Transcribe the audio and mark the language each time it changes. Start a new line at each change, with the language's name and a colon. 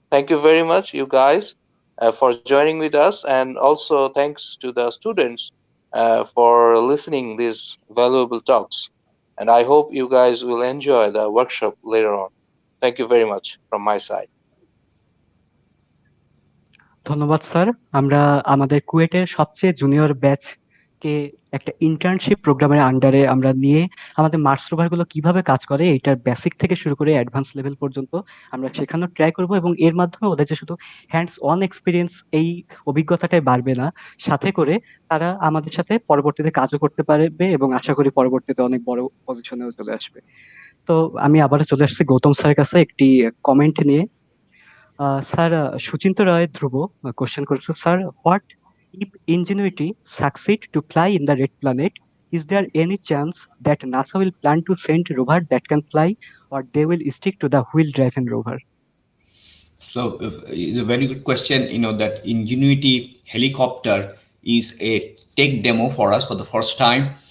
English: Thank you very much, you guys, for joining with us, and also thanks to the students for listening these valuable talks. And I hope you guys will enjoy the workshop later on. Thank you very much from my side.
Bangla: ধন্যবাদ sir. আমরা আমাদের কুয়েটের সবচেয়ে junior ব্যাচকে একটা internship প্রোগ্রামের আন্ডারে আমরা নিয়ে আমাদের মার্স রোভার গুলো কিভাবে কাজ করে এটার বেসিক থেকে শুরু করে অ্যাডভান্স লেভেল পর্যন্ত আমরা শেখানোর ট্রাই করব, এবং এর মাধ্যমে ওদের যে শুধু হ্যান্ডস অন এক্সপিরিয়েন্স এই অভিজ্ঞতাটাই বাড়বে না, সাথে করে তারা আমাদের সাথে পরবর্তীতে কাজও করতে পারবে এবং আশা করি পরবর্তীতে অনেক বড় পজিশনেও চলে আসবে। তো আমি আবারও চলে আসছি গৌতম স্যারের কাছে একটি কমেন্ট নিয়ে।
English: sir, Suchinta Roy Dhruba
Bangla: কোশ্চেন করেছে,
English: Sir, what if Ingenuity succeed to fly in the red planet, is there any chance that NASA will plan to send rover that can fly, or they will stick to the wheel driven rover? So it's a very good question. That Ingenuity helicopter is a tech demo for us for the first time.